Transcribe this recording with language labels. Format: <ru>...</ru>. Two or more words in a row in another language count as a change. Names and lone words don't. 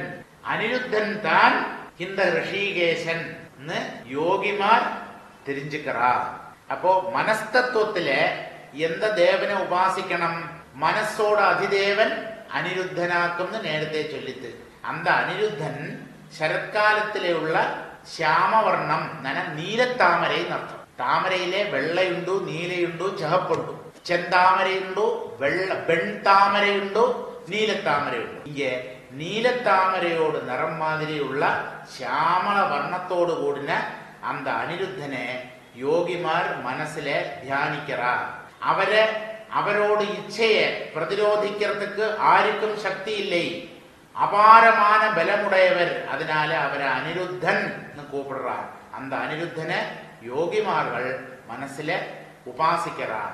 <ta>அனிருத்தன் தான் இந்த ரிஷிகேசன் யோகிமார் தெரிஞ்சுக்கிறா. அப்போ மனஸ்தத்துவத்தில எந்த தேவனை உபாசிக்கணும்? மனசோட அதிதேவன் அனிருத்தனாக்கும்னு நேரத்தை சொல்லித்து. அந்த அனிருத்தன்</ta> <ml>ശരത്കാലത്തിലെ ഉള്ള ശ്യാമവർണം നീലത്താമര അർത്ഥം. താമരയിലെ വെള്ളയുണ്ടു, നീലയുണ്ടു, ചുവപ്പുണ്ടു. ചെന്താമരയുണ്ടു, വെൺതാമരയുണ്ടു, നീലത്താമരയുണ്ടു. ഇങ്ങനെ നീലത്താമരയോട് നിറം മാതിരിയുള്ള ശ്യാമള വർണ്ണത്തോട് കൂടിന</ml> <ta>அந்த அனிருத்தனை யோகிமார் மனசுல தியானிக்கிறா. அவரோட இச்சையை பிரதிரோதிக்கிறதுக்கு ஆருக்கும் சக்தி இல்லை. அபாரமான பலமுடையவர். அதனால அவரை அனிருத்தன் கூப்பிடுறார். அந்த அனிருத்தனை யோகிமார்கள் மனசுல உபாசிக்கிறார்.</ta>